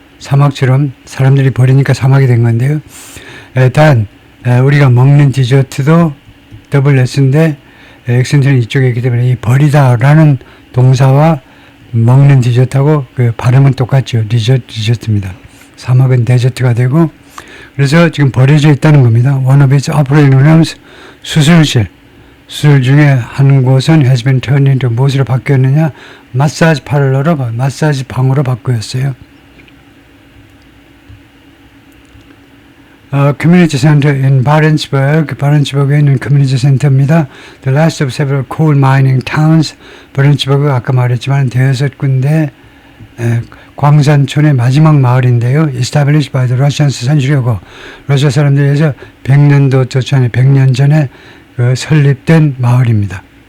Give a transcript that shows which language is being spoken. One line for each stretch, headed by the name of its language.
Korean: 사막처럼 사람들이 버리니까 사막이 된 건데요. 단 우리가 먹는 디저트도 더블 S인데 액센트는 이쪽에 있기 때문에 이 버리다라는 동사와 먹는 디저트하고 그 발음은 똑같죠. 디저트입니다. 사막은 데저트가 되고 그래서 지금 버려져 있다는 겁니다.
English: One of its operating rooms,
Korean: 수술 중에 한 곳은
English: has been turned into
Korean: 무엇으로 바뀌었느냐? 마사지 파를러로, 마사지 방으로 바뀌었어요.
English: Community Center in
Korean: 바렌츠버그에 있는 커뮤니티 센터입니다.
English: The last of several coal mining towns.
Korean: 바렌츠버그 아까 말했지만 6군데 광산촌의 마지막 마을인데요.
English: Established by the Russians century
Korean: 러시아 사람들에 의해서 100년도 전에 100년 전에 설립된 마을입니다.